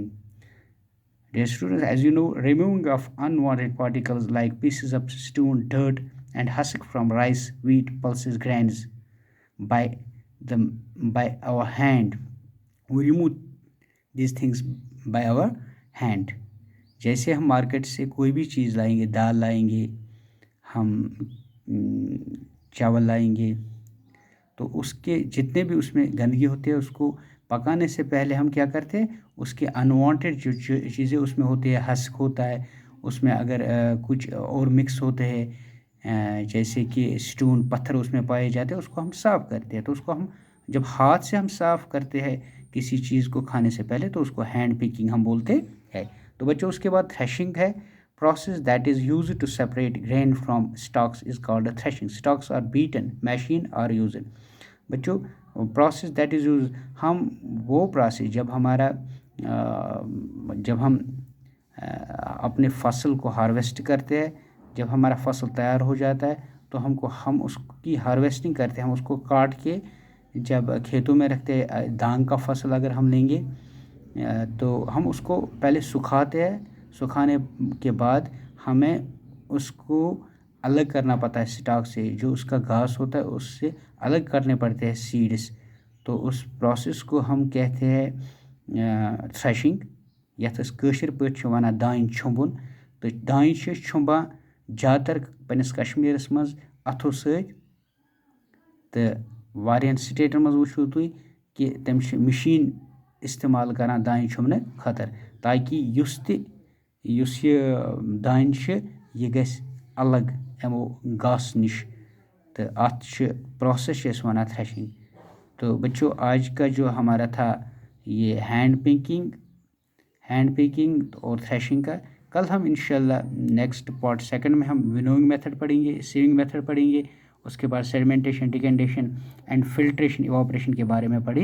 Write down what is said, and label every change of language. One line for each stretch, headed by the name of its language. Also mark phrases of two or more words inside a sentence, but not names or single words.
English: Dear students, as you know, removing of unwanted particles like pieces of stone, dirt, and husk from rice, wheat, pulses, grains by by our hand. We remove these things by our hand.
Hindi: जैसे हम मार्केट से कोई भी चीज़ लाएंगे, दाल लाएंगे, हम चावल लाएंगे, तो उसके जितने भी उसमें गंदगी होती है उसको पकाने से पहले हम क्या करते हैं, उसके अनवांटेड जो चीज़ें उसमें होती है, हस्क होता है उसमें, अगर कुछ और मिक्स होते हैं जैसे कि स्टोन, पत्थर उसमें पाए जाते हैं, उसको हम साफ़ करते हैं। तो उसको हम जब हाथ से हम साफ़ करते हैं किसी चीज़ को खाने से पहले तो उसको
English: hand picking
Hindi: हम बोलते हैं। तो बच्चों उसके बाद थ्रेशिंग है,
English: process that is used to separate grain from stalks is called a threshing. Stalks are beaten, machine are used.
Hindi: बच्चों
English: process that is use,
Hindi: हम वो प्रोसेस जब हमारा जब हम अपने फसल को हार्वेस्ट करते हैं, जब हमारा फसल तैयार हो जाता है तो हम उसकी हार्वेस्टिंग करते हैं, हम उसको काट के जब खेतों में रखते हैं। धान का फसल अगर हम लेंगे तो हम उसको पहले सुखाते हैं, सुखाने के बाद हमें उसको अलग करना पड़ता है स्टॉक से, जो उसका घास होता है उससे अलग करने पड़ते हैं सीड्स। तो उस प्रोसेस को हम कहते हैं थ्रेशिंग,
Kashmiri: यथ कशर पे वनान दान छुंबन। तो दान छुंबान ज़्यादातर पन्निस कश्मीरस मज अथो सत, तो वारियन स्टेटन मज वुचो तुम कि तम मशीन इस्तेमाल करान दान छुमने खतर, ताकि युस ये दान ये गस अलग यमो घास निश। तो अत प्रोसेस वनान थ्रेशिंग।
Hindi: तो बच्चों आज का जो हमारा था ये
English: hand picking
Hindi: और थ्रेशिंग का। कल हम इंशाल्लाह
English: next part second
Hindi: में हम
English: winnowing method
Hindi: पढ़ेंगे,
English: sieving method
Hindi: पढ़ेंगे, उसके बाद
English: sedimentation, decantation and filtration, evaporation
Hindi: के बारे में पढ़ेंगे।